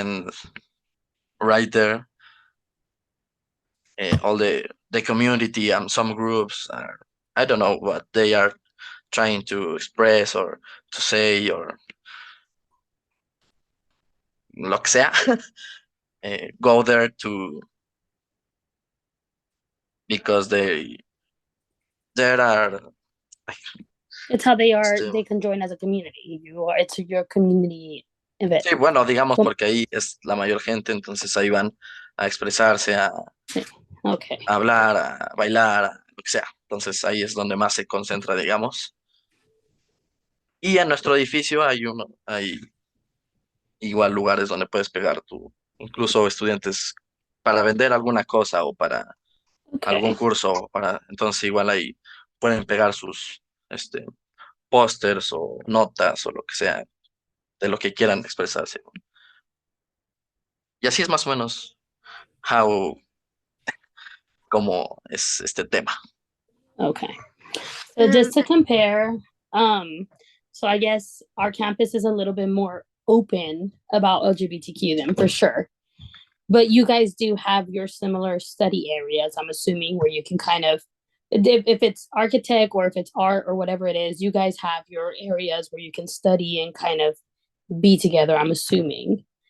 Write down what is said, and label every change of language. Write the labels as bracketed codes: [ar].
[en] And right there, all the community and some groups are, I don't know what they are trying to express or to say or [es] lo que sea, [en] go there to, because there are It's how they are. [es] este, [en] They can join as a community. It's your community event. [es] sí, bueno, digamos Com- porque ahí es la mayor gente, entonces ahí van a expresarse, [en] Okay. [es] a hablar, a bailar, a lo que sea. Entonces ahí es donde más se concentra, digamos. Y en nuestro edificio hay igual lugares donde puedes pegar tu, incluso estudiantes para vender alguna cosa o para algún curso, o para, entonces igual ahí pueden pegar sus pósters o notas o lo que sea, de lo que quieran expresarse. Y así es más o menos [en] how, [es] como es este tema. [en] Okay. So just to compare, so I guess our campus is a little bit more open about LGBTQ then for sure. But you guys do have your similar study areas, I'm assuming, where you can kind of, if it's architect or if it's art or whatever it is, you guys have your areas where you can study and kind of be together, I'm assuming.